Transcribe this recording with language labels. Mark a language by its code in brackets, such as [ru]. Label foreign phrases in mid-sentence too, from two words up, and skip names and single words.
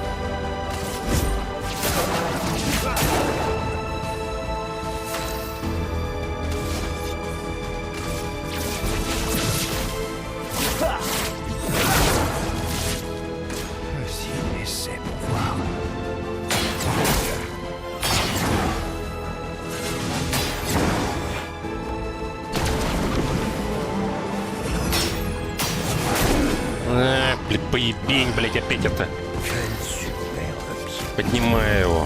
[fr] Si, essaie pour voir. [ru] Блядь, поебень, блядь, опять это. [fr] Quel superbe pied. [ru] Поднимаю его.